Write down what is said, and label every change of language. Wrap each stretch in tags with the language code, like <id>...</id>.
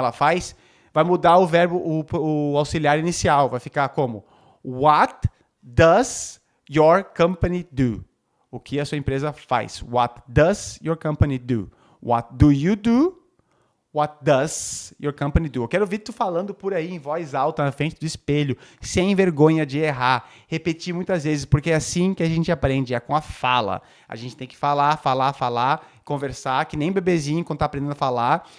<pt>Ela faz, vai mudar o verbo, o auxiliar inicial, vai ficar como</pt> <en>what does your company do?</en> <pt>O que a sua empresa faz?</pt> <en>What does your company do? What do you do? What does your company do?</en> <pt>Eu quero ouvir tu falando por aí em voz alta na frente do espelho, sem vergonha de errar, repetir muitas vezes, porque é assim que a gente aprende, é com a fala. A gente tem que falar, conversar, que nem bebezinho quando tá aprendendo a falar.</pt>